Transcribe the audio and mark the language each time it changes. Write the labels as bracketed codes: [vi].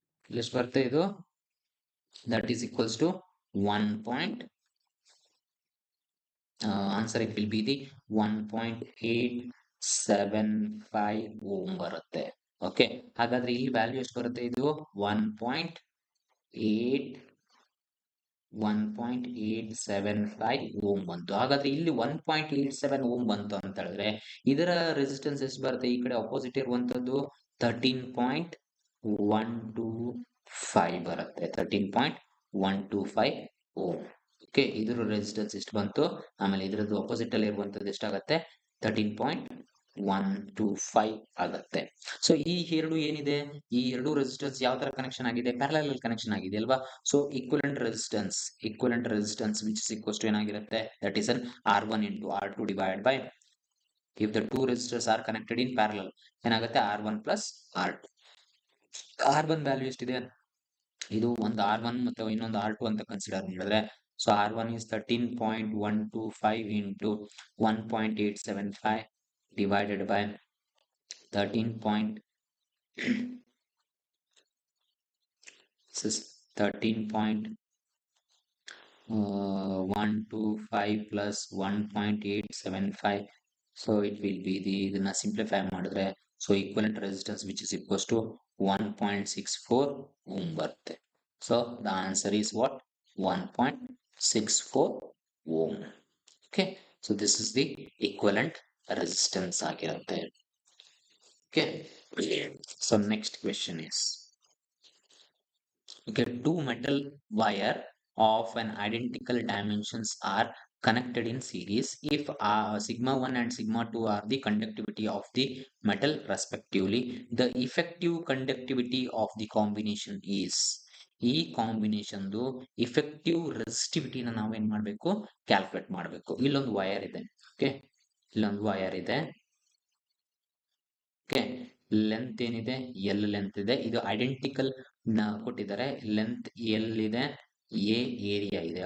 [kn] ಎಷ್ಟು ಬರುತ್ತೆ ಇದು, [en] that is equals to 1 point. Answer it will be the 1.875 ohm ಬರುತ್ತೆ. [kn] ಓಕೆ, ಹಾಗಾದ್ರೆ ಇಲ್ಲಿ ವ್ಯಾಲ್ಯೂ ಎಷ್ಟು ಬರುತ್ತೆ, ಇದು 1.875 ಓಮ್ ಬಂತು. ಹಾಗಾದ್ರೆ ಇಲ್ಲಿ 1.87 ಓಮ್ ಬಂತು ಅಂತ ಹೇಳಿದ್ರೆ ಇದರ ರೆಸಿಸ್ಟೆನ್ಸ್ ಎಷ್ಟು ಬರುತ್ತೆ, ಈ ಕಡೆ ಅಪೋಸಿಟ್ ಇರುವಂತದ್ದು 13.125 ಬರುತ್ತೆ, 13.125 ಓಮ್. ಓಕೆ, ಇದರ ರೆಸಿಸ್ಟೆನ್ಸ್ ಎಷ್ಟು ಬಂತು, ಆಮೇಲೆ ಇದರದ್ದು ಅಪೋಸಿಟ್ ಅಲ್ಲಿ ಇರುವಂತದ್ದು ಎಷ್ಟಾಗತ್ತೆ, 13.125 ಆಗತ್ತೆ. ಸೊ ಈ ಎರಡು ಏನಿದೆ, ಈ ಎರಡು ರೆಸಿಸ್ಟೆನ್ಸ್ ಯಾವ ತರ ಕನೆಕ್ಷನ್ ಆಗಿದೆ, ಪ್ಯಾರಲಲ್ ಕನೆಕ್ಷನ್ ಆಗಿದೆ ಅಲ್ವಾ. [en] So equivalent resistance which is equals to ಏನಾಗಿರುತ್ತೆ, that is an R1 into R2 divided by, if the two resistors are connected in parallel, ಏನಾಗುತ್ತೆ R1 plus R2. R1 [kn] value ಎಷ್ಟಿದೆ, ಇದು ಒಂದು R1 ಮತ್ತು ಇನ್ನೊಂದು R2 ಅಂತ ಕನ್ಸಿಡರ್ ಮಾಡಿದ್ರೆ, [en] So R1 is 13.125 into 1.875 divided by 13 point, this is 13.125 plus 1.875. so it will be the, [kn] ಇದನ್ನ simplify ಮಾಡಿದ್ರೆ, [en] So equivalent resistance which is equals to 1.64 ohm ಬರುತ್ತೆ. So the answer is what, 1.64 ohm. Okay, so this is the equivalent resistance ಆಗಿರುತ್ತೆ. Okay, so next question is, okay, two metal wire of an identical dimensions are connected in series if sigma 1 and sigma 2 are the conductivity of the metal respectively. The effective conductivity of the combination is, [kn] ಈ combination effective ರೆಸಿಸ್ಟಿವಿಟಿನ ನಾವೇನ್ ಮಾಡಬೇಕು, calculate ಮಾಡಬೇಕು. ಇಲ್ಲೊಂದು wire ಇದೆ, okay, ಇಲ್ಲೊಂದು wire ಇದೆ. Okay, length ಏನಿದೆ, L length ಇದೆ, ಇದು ಐಡೆಂಟಿಕಲ್ ಕೊಟ್ಟಿದ್ದಾರೆ, ಲೆಂತ್ ಎಲ್ ಇದೆ, ಎ ಏರಿಯಾ ಇದೆ.